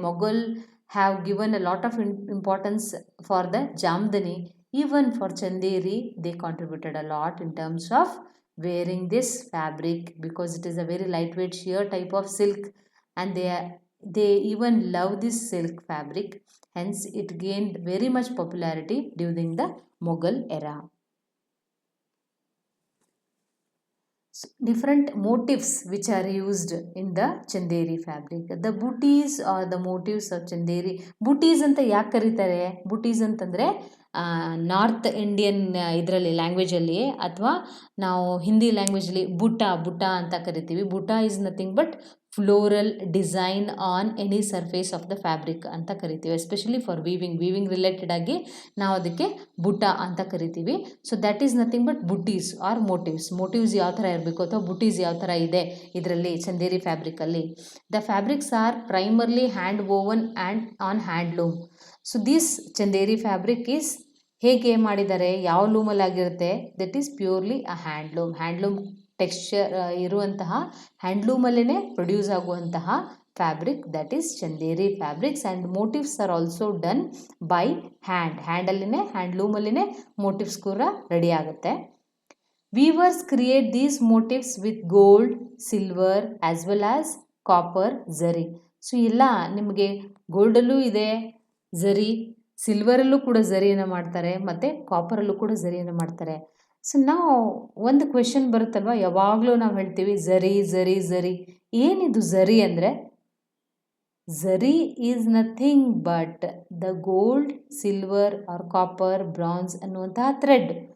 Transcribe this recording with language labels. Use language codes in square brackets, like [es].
[en] Mughal have given a lot of importance for the Jamdani. Even for Chanderi they contributed a lot in terms of wearing this fabric, because it is a very light weight sheer type of silk and they even love this silk fabric. Hence it gained very much popularity during the Mughal era. Different motifs which are used in the Chanderi fabric. The booties or the motifs of Chanderi. [kn] Booties ಅಂತ ಯಾಕೆ ಕರೀತಾರೆ? ಬೂಟೀಸ್ ಅಂತಂದರೆ north Indian ಇದರಲ್ಲಿ ಲ್ಯಾಂಗ್ವೇಜಲ್ಲಿ ಅಥವಾ ನಾವು ಹಿಂದಿ ಲ್ಯಾಂಗ್ವೇಜಲ್ಲಿ ಬುಟ್ಟ ಅಂತ ಕರಿತೀವಿ. [en] butta is nothing but floral design on any surface of the fabric [kn] ಅಂತ ಕರಿತೀವಿ. [en] especially for weaving related [kn] ಆಗಿ ನಾವು ಅದಕ್ಕೆ ಬುಟ್ಟ ಅಂತ ಕರಿತೀವಿ. [en] so that is nothing but butis or motifs [kn] ಯಾವ ಥರ ಇರಬೇಕು ಅಥವಾ ಬುಟೀಸ್ ಯಾವ ಥರ ಇದೆ ಇದರಲ್ಲಿ Chanderi ಫ್ಯಾಬ್ರಿಕಲ್ಲಿ. [en] The fabrics are primarily hand woven and on handloom. [kn] So this Chanderi fabric is ಹೇಗೆ ಮಾಡಿದ್ದಾರೆ, ಯಾವ ಲೂಮಲ್ಲಿ ಆಗಿರುತ್ತೆ, that is purely a handloom texture ಇರುವಂತಹ ಹ್ಯಾಂಡ್ಲೂಮಲ್ಲೇ ಪ್ರೊಡ್ಯೂಸ್ ಆಗುವಂತಹ [en] fabric, that is Chanderi fabrics, and motifs are also done by hand [kn] ಅಲ್ಲಿನೇ handloom ಅಲ್ಲಿನೇ motifs ಕೂಡ ready ಆಗುತ್ತೆ. [en] Weavers create these motifs with gold, silver as well as copper, zari. [kn] So ಎಲ್ಲ ನಿಮಗೆ ಗೋಲ್ಡಲ್ಲೂ ಇದೆ ಝರಿ, ಸಿಲ್ವರಲ್ಲೂ ಕೂಡ ಝರಿಯನ್ನು ಮಾಡ್ತಾರೆ ಮತ್ತು ಕಾಪರಲ್ಲೂ ಕೂಡ ಝರಿಯನ್ನು ಮಾಡ್ತಾರೆ. ಸೊ ನಾವು ಒಂದು ಕ್ವೆಶನ್ ಬರುತ್ತಲ್ವ, ಯಾವಾಗಲೂ ನಾವು ಹೇಳ್ತೀವಿ ಝರಿ ಝರಿ ಝರಿ. ಏನಿದು ಝರಿ ಅಂದರೆ, [en] Zari is nothing but the gold, silver or copper, bronze ಅನ್ನುವಂತಹ thread.